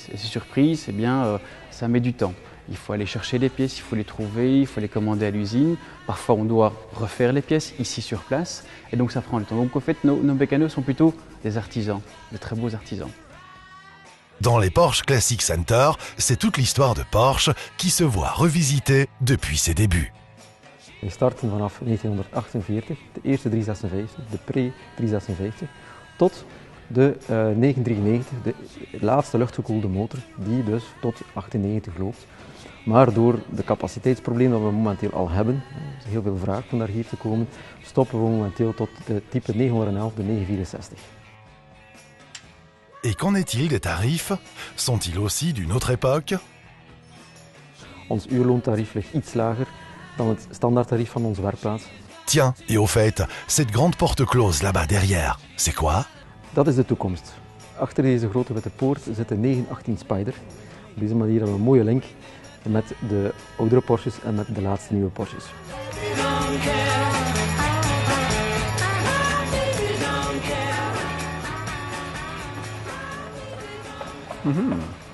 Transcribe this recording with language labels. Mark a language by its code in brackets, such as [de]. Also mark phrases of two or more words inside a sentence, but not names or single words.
[fr] Et ces surprises, eh bien, ça met du temps. Il faut aller chercher les pièces, il faut les trouver, il faut les commander à l'usine. Parfois, on doit refaire les pièces ici sur place. Et donc, ça prend du temps. Donc, en fait, nos mécanos sont plutôt des artisans, de très beaux artisans. Dans les Porsche Classic Center, c'est toute l'histoire de Porsche qui se voit revisitée depuis ses débuts. [nl] We starten vanaf 1948, de eerste 356, de pre-356, tot de 993, de laatste luchtgekoelde motor, die dus tot 98 loopt. Maar door de capaciteitsproblemen dat we momenteel al hebben, er is heel veel vraag om naar hier te komen, stoppen we momenteel tot de type 911, de 964. [fr] Et qu'en est-il des tarifs? Sont-ils aussi d'une autre époque? [nl] Ons uurloontarief ligt iets lager dan het standaardtarief van onze werkplaats. [fr] Tiens, et au fait, cette grande porte close là-bas derrière, c'est quoi? [nl] Dat is de toekomst. Achter deze grote witte poort zit een 918 Spider. Op deze manier hebben we een mooie link met de oudere Porsches en met de laatste nieuwe Porsches. Mm-hmm.